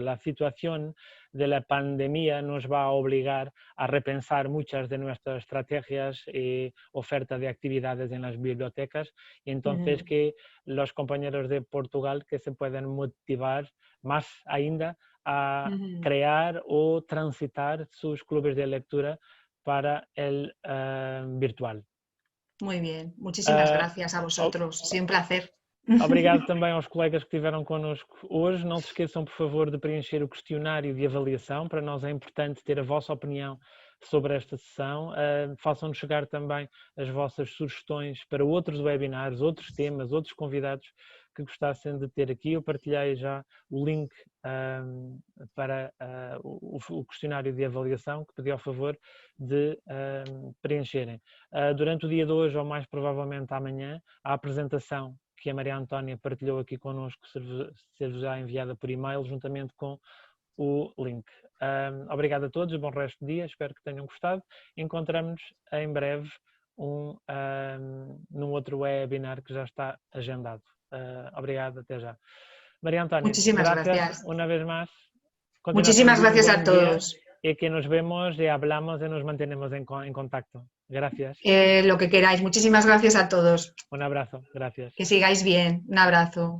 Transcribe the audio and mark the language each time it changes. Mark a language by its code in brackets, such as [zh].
[es] La situación de la pandemia nos va a obligar a repensar muchas de nuestras estrategias y oferta de actividades en las bibliotecas, y entonces que los compañeros de Portugal que se pueden motivar más ainda a crear o transitar sus clubes de lectura para el virtual. Muy bien, muchísimas gracias a vosotros, ha sido un placer. [pt] Obrigado também aos colegas que estiveram connosco hoje. Não se esqueçam, por favor, de preencher o questionário de avaliação. Para nós é importante ter a vossa opinião sobre esta sessão. Façam-nos chegar também as vossas sugestões para outros webinars, outros temas, outros convidados que gostassem de ter aqui. Eu partilhei já o link para o questionário de avaliação, que pedi ao favor de preencherem. Durante o dia de hoje, ou mais provavelmente amanhã, a apresentação que a Maria Antónia partilhou aqui connosco ser-vos-á enviada por e-mail, juntamente com o link. Obrigado a todos, bom resto de dia, espero que tenham gostado. Encontramos-nos em breve num outro webinar que já está agendado. Obrigado, até já. María Antonia, [es] muchísimas gracias una vez más. Muchísimas gracias a todos. Y que nos vemos y hablamos y nos mantenemos en contacto. Gracias. Lo que queráis. Muchísimas gracias a todos. Un abrazo, gracias. Que sigáis bien. Un abrazo.